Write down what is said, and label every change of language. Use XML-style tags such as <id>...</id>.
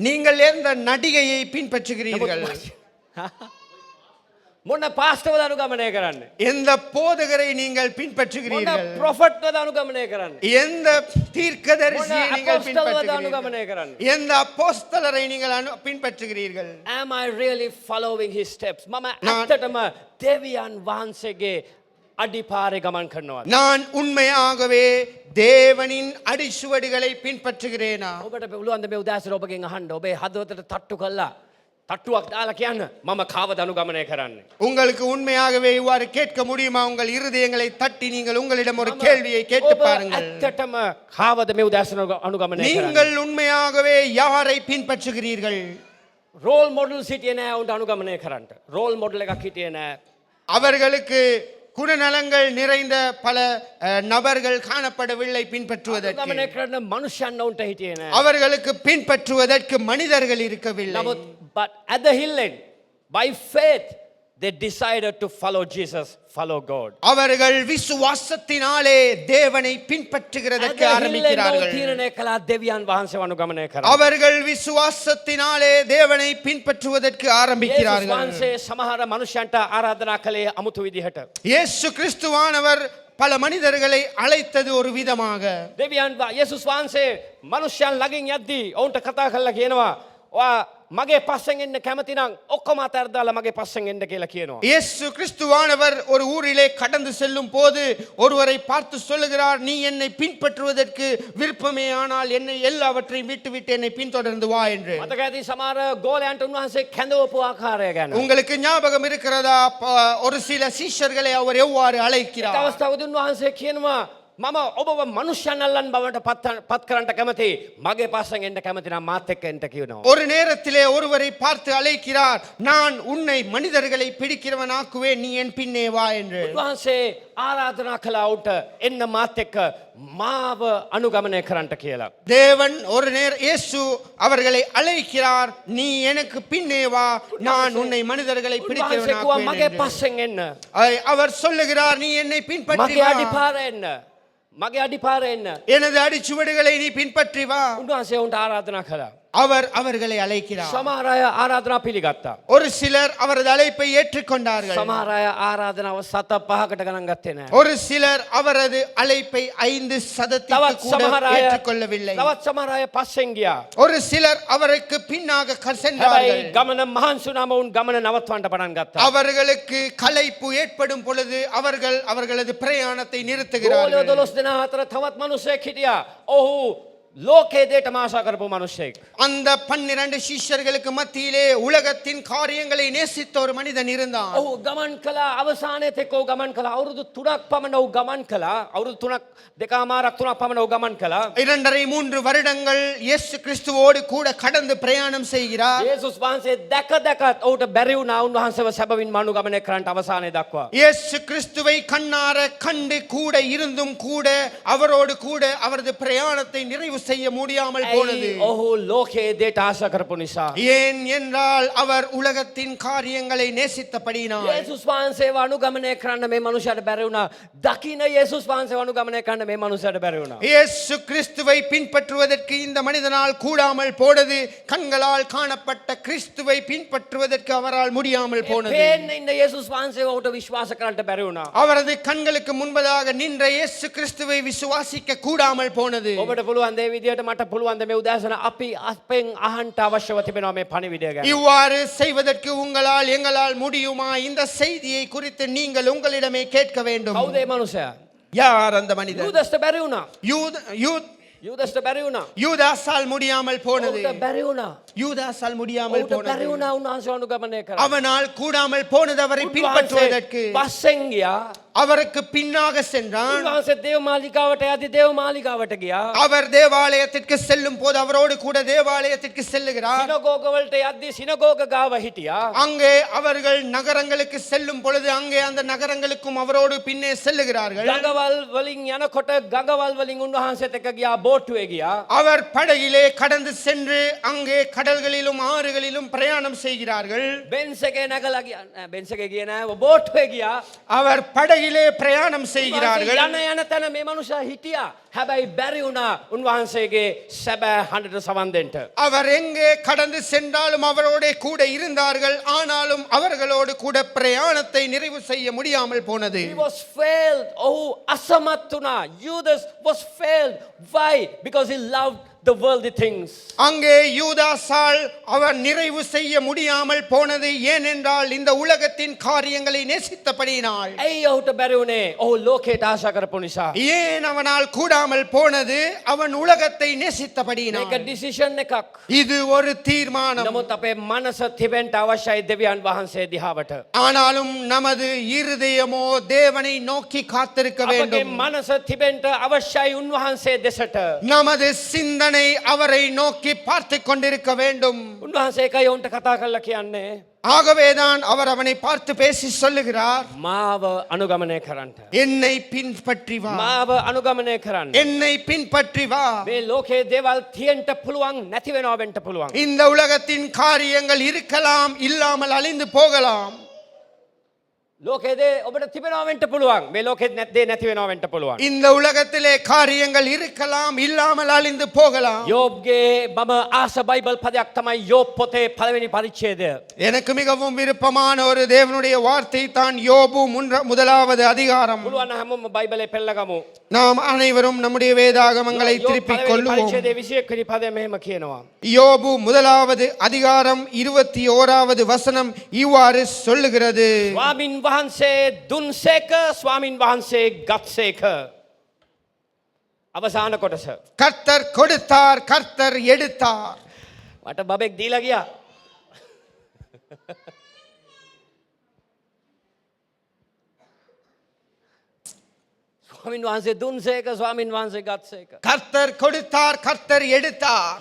<ta>நீங்கள் எந்த நடிகையை பின்பற்றுகிறீர்கள்?</ta> <si>මොන පාස්ටර්වද අනුගමනය කරන්නේ?</si> <ta>எந்த போதகரை நீங்கள்</ta> <si>මොන</si> <ta>பின்பற்றுகிறீர்கள்?</ta> <si>ප්‍රොෆට්වද අනුගමනය කරන්නේ?</si> <ta>எந்த</ta> <si>මොන</si> <ta>தீர்க்கதரிசியை நீங்கள்</ta> <si>අපොස්තලවද</si> <ta>பின்பற்றுகிறீர்கள்?</ta> <si>අනුගමනය කරන්නේ?</si> <ta>எந்த அப்போஸ்தலரை நீங்கள் பின்பற்றுகிறீர்கள்?</ta> <en>Am I really following his steps?</en> <si>මම</si> <ta>நான்-</ta> <si>ඇත්තටම දෙවියන් වහන්සේගේ අඩිපාරේ ගමන් කරනවා.</si> <ta>நான் உண்மையாகவே தேவனின் அடிச்சுவடுகளை பின்பற்றுகிறேனா?</ta> <si>ඔබට පුළුවන් ද මේ උදෑසන ඔබගෙන් අහන්න ඔබේ හදවතට තට්ටු කළා තට්ටුවක් දාලා කියන්න මම කාවද අනුගමනය කරන්නේ?</si> <ta>உங்களுக்கு உண்மையாகவே இவ்வாறு கேட்க முடியுமா? உங்கள் இருதயங்களை தட்டி நீங்கள் உங்களிடம் ஒரு கேள்வியை கேட்டு</ta> <si>ඔබ</si> <ta>பாருங்கள்.</ta> <si>ඇත්තටම කාවද මේ උදෑසන අනුගමනය කරන්නේ?</si> <ta>நீங்கள் உண்மையாகவே யாரை பின்பற்றுகிறீர்கள்?</ta> <si>රෝල් මොඩල් සිටියේ නෑ උන්ට අනුගමනය කරන්න. රෝල් මොඩල් එකක් හිටියේ නෑ.</si> <ta>அவர்களுக்கு குணநலங்கள் நிறைந்த பல நபர்கள் காணப்படவில்லை பின்பற்றுவதற்கு.</ta> <si>අනුගමනය කරන මනුෂ්‍යයන් උන්ට හිටියේ නෑ.</si> <ta>அவர்களுக்கு பின்பற்றுவதற்கு மனிதர்கள் இருக்கவில்லை.</ta> <si>නමුත්</si> <en>but at the hill end by faith they decided to follow Jesus, follow God.</en> <ta>அவர்கள் விசுவாசத்தினாலே தேவனை பின்பற்றுகிறதற்கு ஆரம்பிக்கிறார்கள்.</ta> <si>තීරණය කළා දෙවියන් වහන්සේව අනුගමනය කරන්න.</si> <ta>அவர்கள் விசுவாசத்தினாலே தேவனை பின்பற்றுவதற்கு</ta> <si>යේසුස්</si> <ta>ஆரம்பிக்கிறார்கள்.</ta> <si>වහන්සේ සමහර මනුෂ්‍යයන්ට ආරාධනා කළේ අමුතු විදිහට.</si> <ta>இயேசு கிறிஸ்துவானவர் பல மனிதர்களை அழைத்தது ஒரு விதமாக.</ta> <si>යේසුස් වහන්සේ මනුෂ්‍යයන් ළඟින් යද්දී ඔවුන්ට කතා කරලා කියනවා ඔයා මගේ පස්සෙන් එන්න කැමති නම් ඔක්කොම අතහැරලා මගේ පස්සෙන් එන්න කියලා කියනවා.</si> <ta>இயேசு கிறிஸ்துவானவர் ஒரு ஊரிலே கடந்து செல்லும் போது ஒருவரை பார்த்து சொல்லுகிறார், நீ என்னை பின்பற்றுவதற்கு விருப்பமே ஆனால் என்னை எல்லாவற்றையும் விட்டுவிட்டு என்னை பின்தொடர்ந்து வா என்று.</ta> <si>මතක ඇති සමහර ගෝලයන්ට උන්වහන්සේ කැඳවපු ආකාරය ගැන.</si> <ta>உங்களுக்கு ஞாபகம் இருக்கிறதா? ஒரு சில சீஷர்களை அவர் எவ்வாறு</ta> <si>එක</si> <ta>அழைக்கிறார்?</ta> <si>අවස්ථාවකදී උන්වහන්සේ කියනවා මම ඔබව මනුෂ්‍යයන් අල්ලන් බවට පත් කරන්නට කැමති. මගේ පස්සෙන් එන්න කැමති නම් මාත් එක්ක එන්න කියනවා.</si> <ta>ஒரு நேரத்திலே ஒருவரை பார்த்து அழைக்கிறார், நான் உன்னை மனிதர்களை பிடிக்கிறவனாக்குவேன், நீ என் பின்னே வா என்று.</ta> <si>උන්වහන්සේ ආරාධනා කළා උට එන්න මාත් එක්ක මාව අනුගමනය කරන්නට කියලා.</si> <ta>தேவன் இயேசு அவர்களை அழைக்கிறார், நீ எனக்கு பின்னே வா, நான் உன்னை மனிதர்களை</ta> <si>උන්වහන්සේ කිව්වා මගේ</si> <ta>பிடிக்கிறவனாக்குவேன் என்று.</ta> <si>පස්සෙන් එන්න.</si> <ta>அவர் சொல்லுகிறார், நீ என்னை பின்பற்றி</ta> <si>මගේ</si> <ta>வா,</ta> <si>අඩිපාර එන්න. මගේ අඩිපාර එන්න.</si> <ta>எனது அடிச்சுவடுகளை நீ பின்பற்றி வா.</ta> <si>උන්වහන්සේ උන්ට ආරාධනා කළා.</si> <ta>அவர் அவர்களை அழைக்கிறார்.</ta> <si>සමහර අය ආරාධනා පිළිගත්තා.</si> <ta>ஒரு சிலர் அவரது அழைப்பை ஏற்றுக்கொண்டார்கள்.</ta> <si>සමහර අය ආරාධනාව 7-5කට ගණන් ගත්තේ නැහැ.</si> <ta>ஒரு சிலர் அவரது அழைப்பை 5%</ta> <si>තවත්</si> <ta>கூட</ta> <si>සමහර අය</si> <ta>ஏற்றுக்கொள்ளவில்லை.</ta> <si>තවත් සමහර අය පස්සෙන් ගියා.</si> <ta>ஒரு சிலர் அவருக்கு பின்னாக</ta> <si>හැබැයි</si> <ta>சென்றார்கள்.</ta> <si>ගමන මහන්සි වුණාම උන් ගමන නවත්වන්න පටන් ගත්තා.</si> <ta>அவர்களுக்கு களைப்பு ஏற்படும் பொழுது அவர்களது பிரயாணத்தை</ta> <si>ගෝලියෝ</si> <ta>நிறுத்துகிறார்கள்.</ta> <si>12 දෙනා අතර තවත් මිනිසෙක් හිටියා. ඔහු ලෝකයේ දේට ආශා කරපු මිනිසෙක්.</si> <ta>அந்த 12 சீஷர்களுக்கு மத்தியிலே உலகத்தின் காரியங்களை நேசித்த ஒரு மனிதன் இருந்தான்.</ta> <si>ඔහු ගමන් කළා අවසානයේ තෙක් ඔහු ගමන් කළා. අවුරුදු 3ක් පමණ ඔහු ගමන් කළා. අවුරුදු 3ක් දෙකමාරක් 3ක් පමණ ඔහු ගමන් කළා.</si> <ta>2.5-3 வருடங்கள் இயேசு கிறிஸ்துவோடு கூட கடந்து பிரயாணம் செய்கிறார்.</ta> <si>යේසුස් වහන්සේ දැකත් ඔහුට බැරි වුණා උන්වහන්සේව සැබවින්ම අනුගමනය කරන්නට අවසානයේ දක්වා.</si> <ta>இயேசு கிறிஸ்துவை கண்ணார கண்டு கூட இருந்தும் கூட அவரோடு கூட அவரது பிரயாணத்தை நிறைவு செய்ய முடியாமல் போனது.</ta> <si>ඇයි ඔහු ලෝකයේ දේට ආශා කරපු නිසා.</si> <ta>ஏன் என்றால் அவர் உலகத்தின் காரியங்களை நேசித்தபடியினால்.</ta> <si>යේසුස් වහන්සේව අනුගමනය කරන්න මේ මනුස්සයාට බැරි වුණා. දකින්න යේසුස් වහන්සේව අනුගමනය කරන්න මේ මනුස්සයාට බැරි වුණා.</si> <ta>இயேசு கிறிஸ்துவை பின்பற்றுவதற்கு இந்த மனிதனால் கூடாமல் போனது. கண்களால் காணப்பட்ட கிறிஸ்துவை பின்பற்றுவதற்கு அவரால் முடியாமல் போனது.</ta> <si>පේන්න ඉන්න යේසුස් වහන්සේව ඔහුට විශ්වාස කරන්නට බැරි වුණා.</si> <ta>அவரது கண்களுக்கு முன்பதாக நின்ற இயேசு கிறிஸ்துவை விசுவாசிக்க கூடாமல் போனது.</ta> <si>ඔබට පුළුවන් දේ විදියට මට පුළුවන් ද මේ උදෑසන අපි අපෙන් අහන්න අවශ්‍යව තිබෙනවා මේ පණිවිඩය ගැන.</si> <ta>இவ்வாறு செய்வதற்கு உங்களால் எங்களால் முடியுமா? இந்த செய்தியை குறித்து நீங்கள் உங்களிடமே கேட்க வேண்டும்.</ta> <si>කවුද මේ මනුස්සයා?</si> <ta>யார் அந்த மனிதன்?</ta> <si>යූදස්ට බැරි වුණා. යූදස්ට බැරි වුණා.</si> <ta>யூதாஸால் முடியாமல் போனது.</ta> <si>ඔහුට බැරි වුණා.</si> <ta>யூதாஸால் முடியாமல்</ta> <si>ඔහුට බැරි</si> <ta>போனது.</ta> <si>වුණා උන්වහන්සේව අනුගමනය කරන්න.</si> <ta>அவனால் கூடாமல் போனது அவரை பின்பற்றுவதற்கு.</ta> <si>පස්සෙන් ගියා.</si> <ta>அவருக்கு பின்னாக சென்றான்.</ta> <si>උන්වහන්සේ දේව මාලිගාවට යද්දී දේව මාලිගාවට ගියා.</si> <ta>அவர் தேவாலயத்திற்கு செல்லும் போது அவரோடு கூட தேவாலயத்திற்கு செல்லுகிறார்.</ta> <si>සිනගෝග වලට යද්දී සිනගෝග ගාව හිටියා.</si> <ta>அங்கே அவர்கள் நகரங்களுக்கு செல்லும் பொழுது அங்கே அந்த நகரங்களுக்கும் அவரோடு பின்னே செல்லுகிறார்கள்.</ta> <si>ගඟවල් වලින් යනකොට ගඟවල් වලින් උන්වහන්සේත් එක්ක ගියා, බෝට්ටුවේ ගියා.</si> <ta>அவர் படகிலே கடந்து சென்று அங்கே கடல்களிலும் ஆறுகளிலும் பிரயாணம் செய்கிறார்கள்.</ta> <si>බෙන්ස් එකේ නැගලා ගියා. නෑ බෙන්ස් එකේ ගියේ නෑ, බෝට්ටුවේ ගියා.</si> <ta>அவர் படகிலே பிரயாணம் செய்கிறார்கள்.</ta> <si>යන යන තැන මේ මනුෂයා හිටියා. හැබැයි බැරි වුණා උන්වහන්සේගේ සැබෑ හඬට සවන් දෙන්න.</si> <ta>அவர் எங்கே கடந்து சென்றாலும் அவரோட கூட இருந்தார்கள். ஆனாலும் அவர்களோடு கூட பிரயாணத்தை நிறைவு செய்ய முடியாமல் போனது.</ta> <en>He was failed.</en> <si>ඔහු අසමත් වුණා.</si> <en>Judas was failed. Why? Because he loved the worldly things.</en> <ta>அங்கே யூதாசால் அவர் நிறைவு செய்ய முடியாமல் போனது ஏனென்றால் இந்த உலகத்தின் காரியங்களை நேசித்தபடியினால்.</ta> <si>ඇයි ඔහුට බැරි වුණේ? ඔහු ලෝකයට ආශා කරපු නිසා.</si> <ta>ஏன் அவனால் கூடாமல் போனது? அவன் உலகத்தை நேசித்தபடியினால்.</ta> <si>මේක decision එකක්.</si> <ta>இது ஒரு தீர்மானம்.</ta> <si>නමුත් අපේ මනස තිබෙන්න අවශ්‍යයි දෙවියන් වහන්සේ දිහාවට.</si> <ta>ஆனாலும் நமது இருதயமோ தேவனை நோக்கி காத்திருக்க</ta> <si>අපගේ</si> <ta>வேண்டும்.</ta> <si>මනස තිබෙන්න අවශ්‍යයි උන්වහන්සේ දෙසට.</si> <ta>நமது சிந்தனை அவரை நோக்கி பார்த்து கொண்டிருக்க வேண்டும்.</ta> <si>උන්වහන්සේ එකයි ඔවුන්ට කතා කරලා කියන්නේ</si> <ta>ஆகவேதான் அவர் அவனை பார்த்து பேசி சொல்லுகிறார்,</ta> <si>මාව අනුගමනය කරන්න.</si> <ta>என்னை பின்பற்றி வா,</ta> <si>මාව අනුගමනය කරන්න.</si> <ta>என்னை பின்பற்றி வா.</ta> <si>මේ ලෝකේ දේවල් තියෙන්න පුළුවන්, නැති වෙනවා වෙන්න පුළුවන්.</si> <ta>இந்த உலகத்தின் காரியங்கள் இருக்கலாம், இல்லாமல் அழிந்து போகலாம்.</ta> <si>ලෝකේ දේ ඔබට තිබෙනවා වෙන්න පුළුවන්. මේ ලෝකෙත් නැත්දේ නැති වෙනවා වෙන්න පුළුවන්.</si> <ta>இந்த உலகத்திலே காரியங்கள் இருக்கலாம், இல்லாமல் அழிந்து போகலாம்.</ta> <si>யோப்ගේ මම ආස බයිබල් පදයක් තමයි யோப் පොතේ පළවෙනි පරිච්ඡේදය.</si> <ta>எனக்கு மிகவும் விருப்பமான ஒரு தேவனுடைய வார்த்தை தான் யோபு முதலாவது அதிகாரம்.</ta> <si>පුළුවන් හැමෝම බයිබලේ පෙළගමු.</si> <ta>நாம் அனைவரும் நம்முடைய வேதாகமங்களை திருப்பிக் கொள்வோம்.</ta> <si>පරිච්ඡේදයේ 21 වෙනි පදය මෙහෙම කියනවා.</si> <ta>யோபு முதலாவது அதிகாரம் 21வது வசனம் இவ்வாறு சொல்லுகிறது.</ta> <si>ස්වාමින් වහන්සේ දුන්සේක, ස්වාමින් වහන්සේ ගත්සේක. අවසාන කොටස.</si> <ta>கர்த்தர் கொடுத்தார், கர்த்தர் எடுத்தார்.</ta> <si>මට බබෙක් දීලා ගියා. ස්වාමින් වහන්සේ දුන්සේක, ස්වාමින් වහන්සේ ගත්සේක.</si> <ta>கர்த்தர் கொடுத்தார், கர்த்தர் எடுத்தார்.</ta>